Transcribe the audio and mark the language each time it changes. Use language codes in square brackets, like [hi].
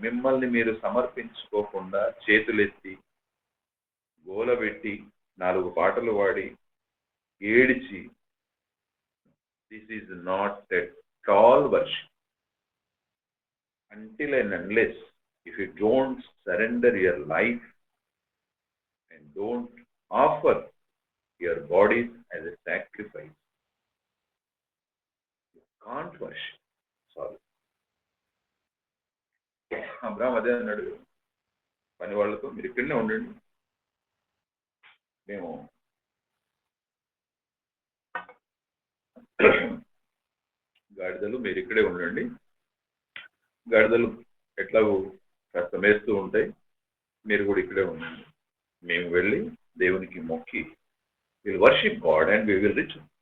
[te] మిమ్మల్ని మీరు సమర్పించుకోకుండా చేతులెత్తి గోలబెట్టి 4 పాటలు పాడి ఏడిచి, [en] This is not at all worship. until and unless if you don't surrender your life and don't offer your bodies as a sacrifice, you can't worship. Sorry. [te] Abraham అదే అన్నాడు పని వాళ్ళతో, మీరు ఇక్కడనే ఉండండి, మేము గాడిదలు, మీరు ఇక్కడే ఉండండి, గాడిదలు ఎట్లాగో కాస్త మేస్తూ ఉంటాయి, మీరు కూడా ఇక్కడే ఉండండి, మేము వెళ్ళి దేవునికి మొక్కి [en] Will worship God and we will rich.